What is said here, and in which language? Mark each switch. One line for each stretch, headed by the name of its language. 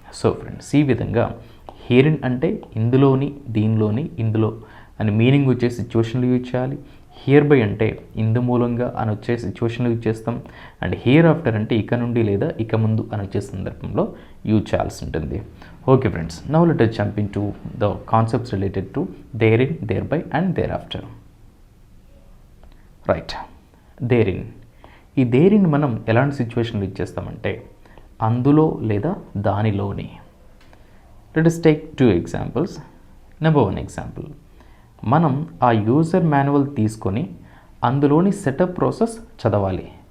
Telugu: So friends, ఈ విధంగా హియరిన్ అంటే ఇందులోని, దీనిలోని, ఇందులో అని మీనింగ్ వచ్చే సిచ్యువేషన్లో యూజ్ చేయాలి. హియర్ బై అంటే ఇందు మూలంగా అని వచ్చే సిచ్యువేషన్లో యూజ్ చేస్తాం. అండ్ హియర్ ఆఫ్టర్ అంటే ఇక నుండి లేదా ఇక ముందు అని వచ్చే సందర్భంలో యూజ్ చేయాల్సి ఉంటుంది.
English: Okay friends, now let us jump into the concepts related to therein, thereby and thereafter. Right, therein.
Telugu: ఈ దేరిన్ మనం ఎలాంటి సిచ్యువేషన్లో ఇచ్చేస్తామంటే అందులో లేదా దానిలోని.
English: Let us take 2 examples.
Telugu: Number 1 example, మనం ఆ యూజర్ మాన్యువల్ తీసుకొని అందులోని సెటప్ ప్రాసెస్ చదవాలి.